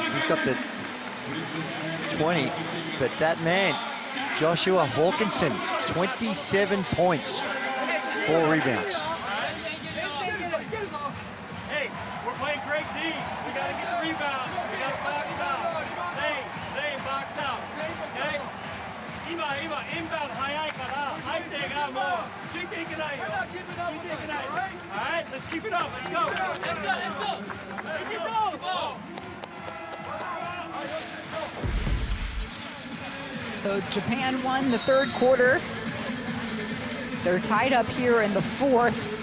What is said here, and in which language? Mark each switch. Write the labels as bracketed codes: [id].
[en] He's got the 20, but that man, Joshua Hawkinson, 27 points, 4 rebounds. Hey, we're playing great D. We got to get the rebounds. We got to box out. Zane, box out. Okay? [ja] 今インバウンド早いから相手がもうついていけないよ。ついていけない。 [en] All right, let's keep it up. Let's go. Let's go. So Japan won the third quarter. They're tied up here in the fourth.